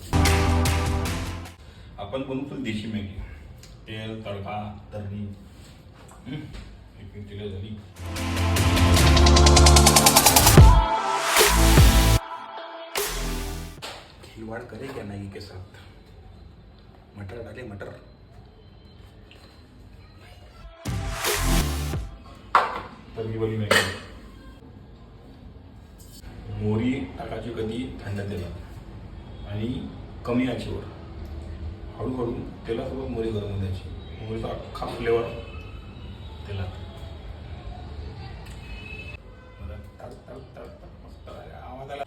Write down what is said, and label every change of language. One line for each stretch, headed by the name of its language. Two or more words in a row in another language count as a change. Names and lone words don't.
Marathi: आपण बनवतो देशी मॅगी. तेल, तडका, तर्री, तिला झाली.
Hindi: खिलवाड़ करे क्या मैगी के साथ. मटर डाले, मटर. तर्री वाली मॅगी.
Marathi: मोहरी टाकायची कधी थंड तेलात आणि कमी आचेवर. हळूहळू तेलासोबत मोहरी गरम द्यायची. मोहरीचा अख्खा फ्लेवर तेलात. मस्त आवाज आला.